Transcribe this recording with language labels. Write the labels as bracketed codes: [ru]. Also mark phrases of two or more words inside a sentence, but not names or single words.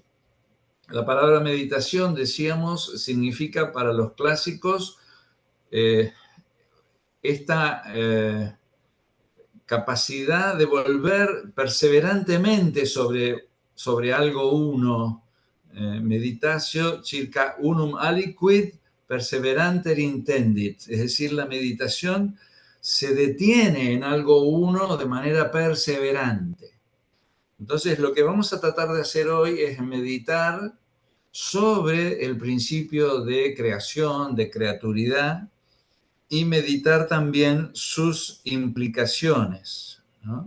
[es] La palabra meditación, decíamos, significa para los clásicos esta capacidad de volver perseverantemente sobre algo uno, [la] meditatio circa unum aliquid perseveranter intendit, [es] es decir, la meditación se detiene en algo uno de manera perseverante. Entonces, lo que vamos a tratar de hacer hoy es meditar sobre el principio de creación, de creaturidad, y meditar también sus implicaciones, ¿no?